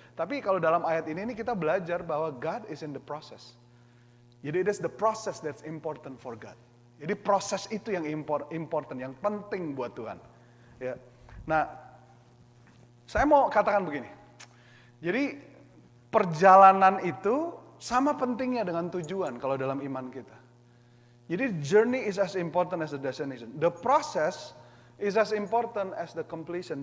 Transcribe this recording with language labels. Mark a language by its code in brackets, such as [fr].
[id] Tapi kalau dalam ayat ini kita belajar bahwa [en] God is in the process. Jadi it is the process that's important for God. [id] Jadi proses itu yang important, yang penting buat Tuhan. Ya. Nah, saya mau katakan begini. Jadi perjalanan itu sama pentingnya dengan tujuan kalau dalam iman kita. [en] Jadi journey is as important as the destination. The process is as important as the completion.